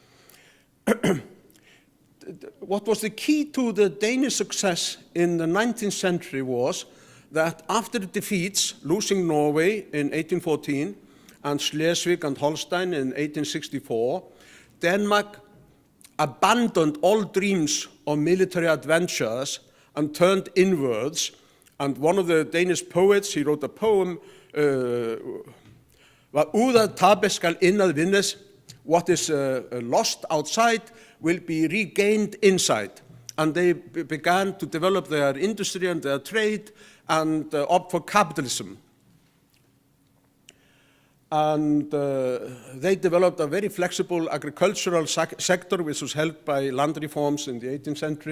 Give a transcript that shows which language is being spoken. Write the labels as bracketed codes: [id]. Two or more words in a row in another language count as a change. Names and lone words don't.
[en] What was the key to the Danish success in the 19th century was that after the defeats, losing Norway in 1814 and Schleswig and Holstein in 1864, Denmark abandoned all dreams of military adventures and turned inwards. And one of the Danish poets, he wrote a poem, [da] "Hvad ud af tabe skal indad vindes," [en] what is lost outside will be regained inside. And they began to develop their industry and their trade and opt for capitalism. And they developed a very flexible agricultural sector, which was helped by land reforms in the 18th century.